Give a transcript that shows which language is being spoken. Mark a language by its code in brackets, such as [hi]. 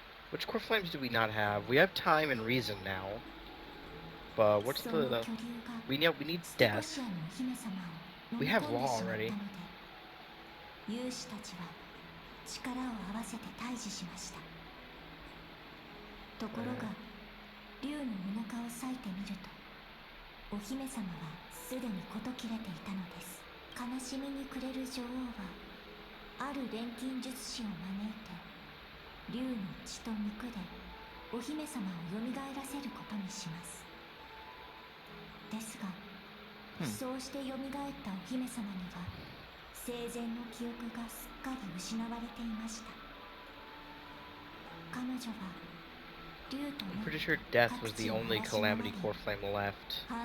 [en] Which core flames do we not have? We have time and reason now. But what's the we need death. We have law already. [ja] 勇士たちは力を合わせて対峙しました。ところが竜のお腹を裂いてみるとお姫様はすでに事切れていたのです。悲しみに暮れる女王はある錬金術師を招いて竜の血と肉でお姫様を蘇らせることにします。ですが、そうして蘇ったお姫様には生前の記憶がすっかり失われていました。彼女は竜と [en] I'm pretty sure death was the only calamity core flame left.